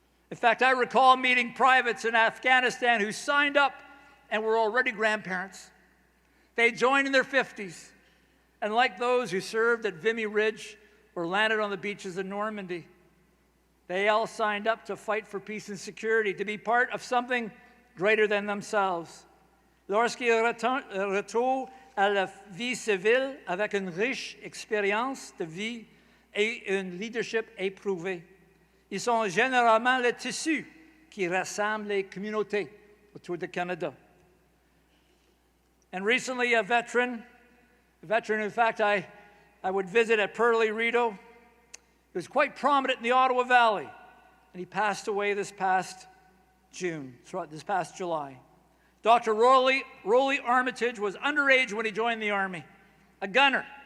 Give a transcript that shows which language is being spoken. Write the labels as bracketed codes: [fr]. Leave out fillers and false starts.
[en] In fact, I recall meeting privates in Afghanistan who signed up and were already grandparents. They joined in their 50s, and like those who served at Vimy Ridge or landed on the beaches of Normandy, they all signed up to fight for peace and security, to be part of something greater than themselves. [fr] Lorsqu'ils retournent à la vie civile avec une riche expérience de vie et un leadership éprouvé, ils sont généralement le tissu qui rassemble les communautés autour du Canada. [en] And recently, a veteran in fact I would visit at Pearly Rideau, he was quite prominent in the Ottawa Valley, and he passed away this past July. Dr. Rolly Armitage was underage when he joined the Army, a gunner.